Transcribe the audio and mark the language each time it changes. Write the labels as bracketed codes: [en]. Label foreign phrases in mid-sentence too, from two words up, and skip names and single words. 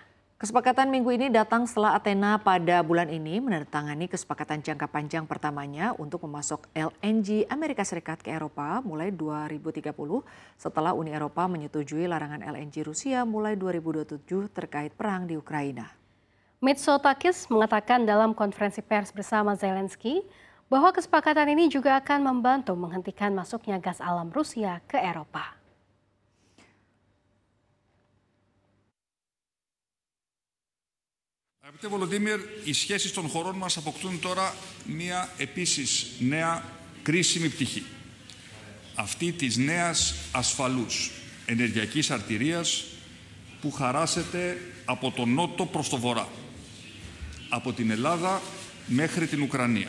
[id] Kesepakatan minggu ini datang setelah Athena pada bulan ini menandatangani kesepakatan jangka panjang pertamanya untuk memasok LNG Amerika Serikat ke Eropa mulai 2030 setelah Uni Eropa menyetujui larangan LNG Rusia mulai 2027 terkait perang di Ukraina. Mitsotakis mengatakan dalam konferensi pers bersama Zelensky bahwa kesepakatan ini juga akan membantu menghentikan masuknya gas alam Rusia ke Eropa. [el] Αγαπητέ Βολοντίμιρ, οι σχέσεις των χωρών μας αποκτούν τώρα μία επίσης νέα κρίσιμη πτυχή. Αυτή της νέας ασφαλούς ενεργειακής αρτηρίας που χαράσεται από τον νότο προς το βορρά, από την Ελλάδα μέχρι την Ουκρανία.